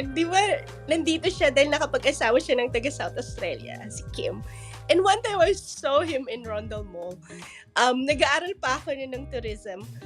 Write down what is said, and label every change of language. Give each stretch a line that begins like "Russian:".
Filipino: And di ba, nandito siya dahil nakapag-asawa siya ng taga South Australia, si Kim.
English: And one time I saw him in Rondell Mall.
Filipino: Nag-aaral pa ako ng tourism.